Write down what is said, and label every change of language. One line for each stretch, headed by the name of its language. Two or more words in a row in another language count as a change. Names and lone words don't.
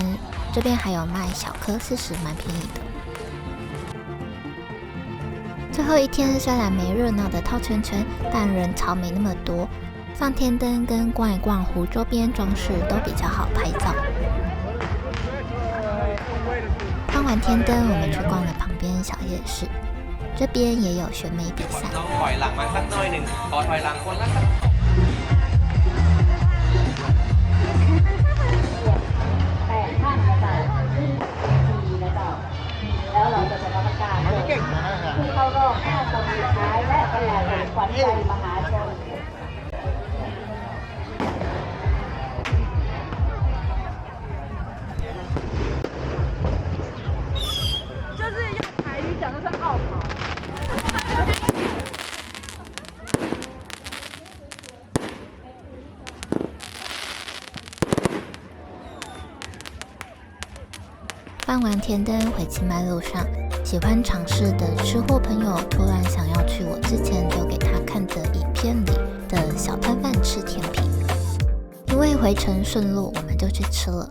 Chinese: 这边还有卖小颗40，蛮便宜的。最后一天虽然没热闹的套圈圈，但人潮没那么多，放天灯跟逛一逛湖周边装饰都比较好拍照。放完天灯，我们去逛了旁边小夜市，这边也有选美比赛。
Thai: แล้วเราจะเป็นกรรมการผู้เข้ารอบ5 คนสุดท้ายและประกาศขวัญใจมหาชน
Chinese: 就是用台语讲，就是傲跑。放完天灯回清迈路上，喜欢尝试的吃货朋友突然想要去我之前丢给他看的影片里的小摊贩吃甜品，因为回程顺路，我们就去吃了。